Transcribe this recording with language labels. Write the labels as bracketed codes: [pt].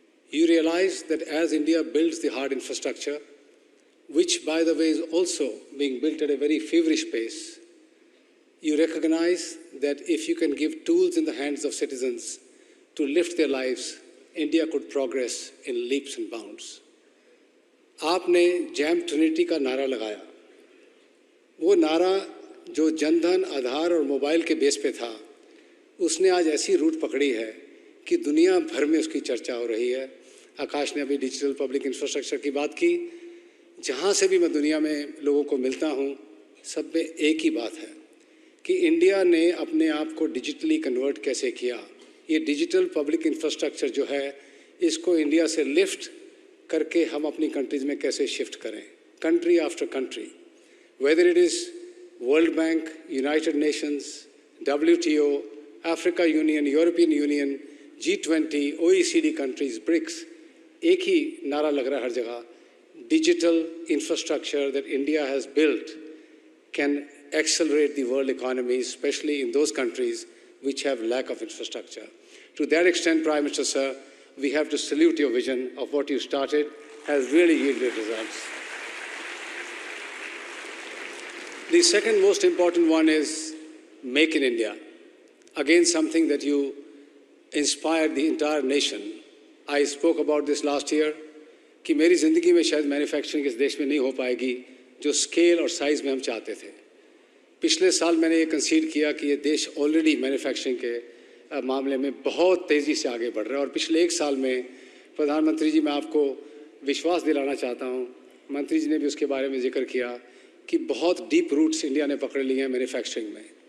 [en] You realize that as India builds the hard infrastructure, which by the way is also being built at a very feverish pace, you recognize that if you can give tools in the hands of citizens to lift their lives, India could progress in leaps and bounds. [hi] आपने jam Trinity का नारा लगाया। वो नारा जो जनधन, आधार और mobile के base पे था, उसने आज ऐसी रूट पकड़ी है कि दुनिया भर में उसकी चर्चा हो रही है। आकाश ने अभी डिजिटल पब्लिक इंफ्रास्ट्रक्चर की बात की। जहाँ से भी मैं दुनिया में लोगों को मिलता हूँ, सब में एक ही बात है कि इंडिया ने अपने आप को डिजिटली कन्वर्ट कैसे किया। ये डिजिटल पब्लिक इंफ्रास्ट्रक्चर जो है, इसको इंडिया से लिफ्ट करके हम अपनी कंट्रीज़ में कैसे शिफ्ट करें, country after country, [en] whether it is World Bank, United Nations, WTO, Africa Union, European Union, G20, OECD countries, BRICS, [hi] एक ही नारा लग रहा है हर जगह, [en] digital infrastructure that India has built can accelerate the world economy, especially in those countries which have lack of infrastructure. To that extent, Prime Minister, sir, we have to salute your vision of what you started has really yielded results. The second most important one is Make in India. Again, something that you inspired the entire nation. I spoke about this last year, [hi] कि मेरी ज़िंदगी में शायद manufacturing इस देश में नहीं हो पाएगी जो स्केल और साइज़ में हम चाहते थे। पिछले साल मैंने ये कंसीड किया कि ये देश ऑलरेडी मैन्युफैक्चरिंग के मामले में बहुत तेज़ी से आगे बढ़ रहा है। और पिछले एक साल में प्रधानमंत्री जी, मैं आपको विश्वास दिलाना चाहता हूँ, मंत्री जी ने भी उसके बारे में जिक्र किया कि बहुत डीप रूट्स इंडिया ने पकड़ लिए हैं मैन्युफैक्चरिंग में।